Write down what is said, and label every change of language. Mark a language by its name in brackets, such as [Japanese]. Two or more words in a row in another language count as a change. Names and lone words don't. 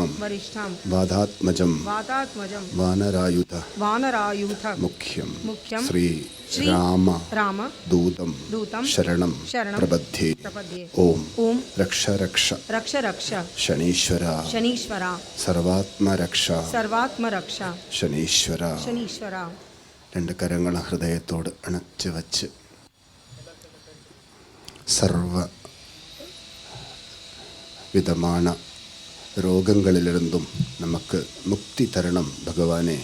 [Sanskrit] वरिष्ठां वादात्मजं वातात्मजं वानरायुध वानरायूथ मुख्यं मुख्यं श्री श्री राम राम दूतं दूतं शरणं शरणं प्रबध्ये प्रपद्ये ओम ओम रक्ष रक्ष रक्ष रक्ष शनीश्वर शनीश्वरा സർവാത്മ രക്ഷ സർവാത്മരക്ഷ ശനീശ്വര ശനീശ്വര [Malayalam] രണ്ട് കരങ്ങൾ ഹൃദയത്തോട് അണച്ചു വച്ച് സർവ വിധമാണ് രോഗങ്ങളിലിരുന്നും നമുക്ക് മുക്തി തരണം ഭഗവാനെ.